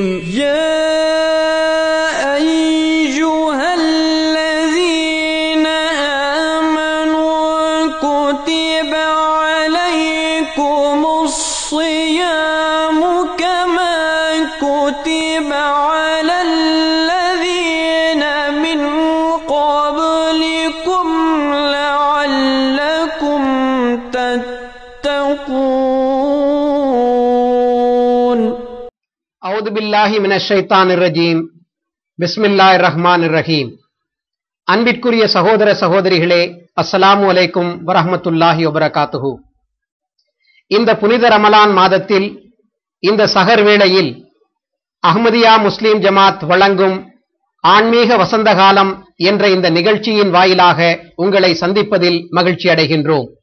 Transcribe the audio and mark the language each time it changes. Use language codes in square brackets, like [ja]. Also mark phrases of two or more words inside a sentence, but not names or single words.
[ar] يا أيها الذين آمنوا كتب عليكم الصيام كما كتب على الذين من قبلكم لعلكم تتقون. أعوذ بالله من الشيطان الرجيم. بسم الله الرحمن الرحيم. [ta] அன்பிற்குரிய சகோதர சகோதரிகளே, [ar] السلام عليكم ورحمة الله وبركاته. [ta] இந்த புனித ரமலான் மாதத்தில் இந்த சஹர் வேளையில் அஹ்மதியா முஸ்லிம் ஜமாத் வழங்கும் ஆன்மீக வசந்த காலம் என்ற இந்த நிகழ்ச்சியின் வாயிலாக உங்களை சந்திப்பதில் மகிழ்ச்சி அடைகின்றோம்.